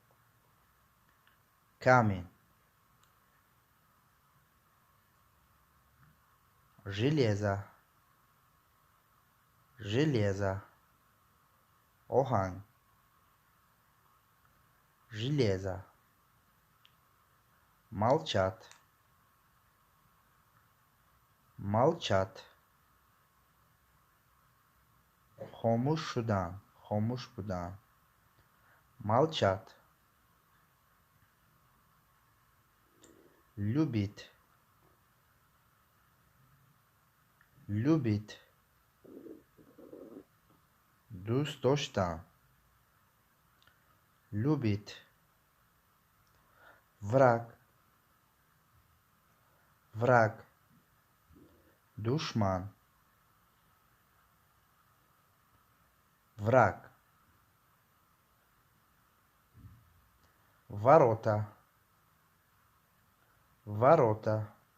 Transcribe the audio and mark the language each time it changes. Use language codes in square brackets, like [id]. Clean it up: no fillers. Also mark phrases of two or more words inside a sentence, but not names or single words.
[ru] камень железо железо охан железо молчат молчат [fa] خاموش شدن خاموش بودن [ru] молчат любит любит [fa] دوست داشتن [ru] любит враг враг душман враг ворота ворота